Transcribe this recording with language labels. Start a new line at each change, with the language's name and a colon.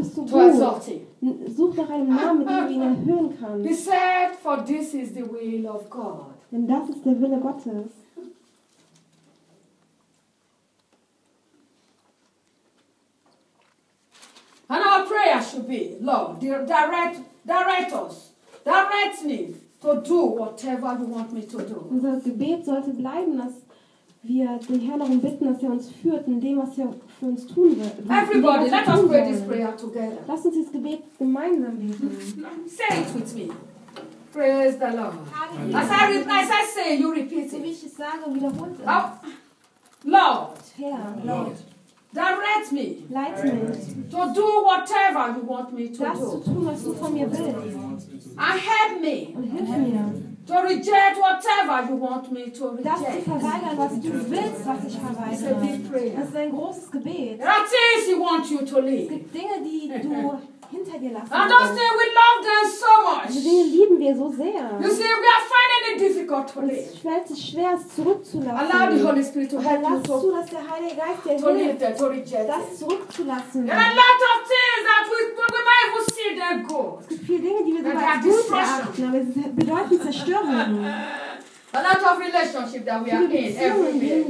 German: Such nach einem Namen, mit dem du ihn erhöhen kannst.
English: He said, for this is the will of God.
German: Denn das ist der Wille Gottes.
English: And our prayer should be, Lord, direct us, direct me to do whatever you want me to do.
German: Unser Gebet sollte bleiben, dass wir den Herrn darum bitten, dass er uns führt in dem, was er für uns tun wird.
English: Everybody, let us pray this prayer together.
German: Lass uns das Gebet gemeinsam beten.
English: Say it with me. Praise the Lord. As I say, you repeat it.
German: Wie ich es sage, wiederholt es.
English: Lord.
German: Herr.
English: Lord. Direct me.
German: Leite mich.
English: To do whatever you want me to
German: das
English: do.
German: Das zu tun, was du von mir willst.
English: And help me.
German: Und hilf mir.
English: To reject whatever you want me to reject.
German: Das zu verweigern, was du willst, was ich verweigere.
English: It's a big prayer.
German: Das ist ein großes Gebet.
English: There are things he wants you to leave.
German: Es gibt Dinge, die du hinter dir lassen willst.
English: And those things we love them so much.
German: Diese Dinge lieben wir so sehr.
English: You see, we are finding it difficult to leave.
German: Es fällt es schwer, es zurückzulassen.
English: Allow the Holy Spirit to help you to.
German: Lass zu, dass der Heilige Geist dir hilft,
English: to reject.
German: Das zurückzulassen.
English: There are a lot of things that we might even see them go.
German: Es gibt viele Dinge, die wir sogar gut erachten, aber sie bedeuten Zerstörung.
English: A lot of relationships that we are in everywhere.